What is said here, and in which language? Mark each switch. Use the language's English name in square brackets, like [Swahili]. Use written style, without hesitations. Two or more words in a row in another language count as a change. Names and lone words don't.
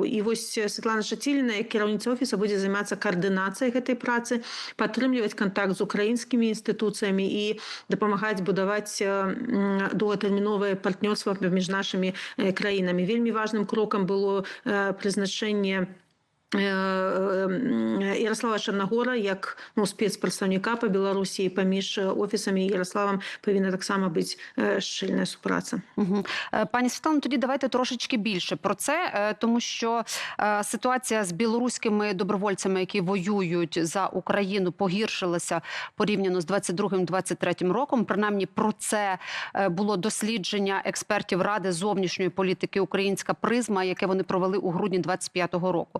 [Belarusian] І вось Святлана Шатіліна, як кіраўніца офіса, будзе займацца каардынацыяй гэтай працы, падтрымліваць кантакт з украінскімі інстытуцыямі і дапамагаць будаваць доўгатэрміновае партнёрства паміж нашымі краінамі. Вельмі важным крокам было прызначэнне Ярослава Чарнагора як спецпрадстаўніка па Беларусі, паміж офісамі і Ярославам павінна таксама быць шчыльная супраца. [Ukrainian] Пані Світлано, тоді давайте трошечки більше про це, тому що ситуація з білоруськими добровольцями, які воюють за Україну, погіршилася порівняно з 22-23 роком. Принаймні про це було дослідження експертів Ради зовнішньої політики «Українська призма», яке вони провели у грудні 25-го року.